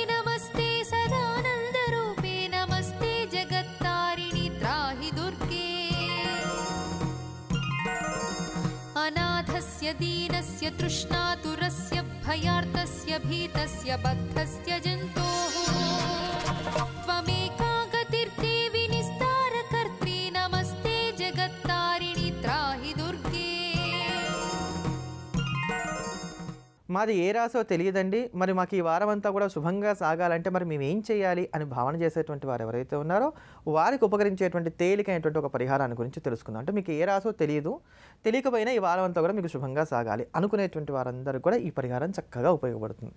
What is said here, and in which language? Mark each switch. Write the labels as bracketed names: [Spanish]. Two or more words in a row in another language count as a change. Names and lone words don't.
[Sanskrit] अनाथस्य दीनस्य तृष्णातुरस्य भयार्तस्य भीतस्य बद्धस्य जन्तोः त्वमेका गतिर्देवि निस्तारकर्त्री, नमस्ते जगत्तारिणि त्राहि दुर्गे. [Telugu] మాది ఏ రాశో తెలియదండి, మరి మాకు ఈ వారం అంతా కూడా శుభంగా సాగాలంటే మరి మేము ఏం చేయాలి అని భావన చేసేటువంటి వారు ఎవరైతే ఉన్నారో వారికి ఉపకరించేటువంటి తేలికైనటువంటి ఒక పరిహారాన్ని గురించి తెలుసుకుందాం. అంటే మీకు ఏ రాశో తెలియదు, తెలియకపోయినా ఈ వారం అంతా కూడా మీకు శుభంగా సాగాలి అనుకునేటువంటి వారందరూ కూడా ఈ పరిహారం చక్కగా ఉపయోగపడుతుంది.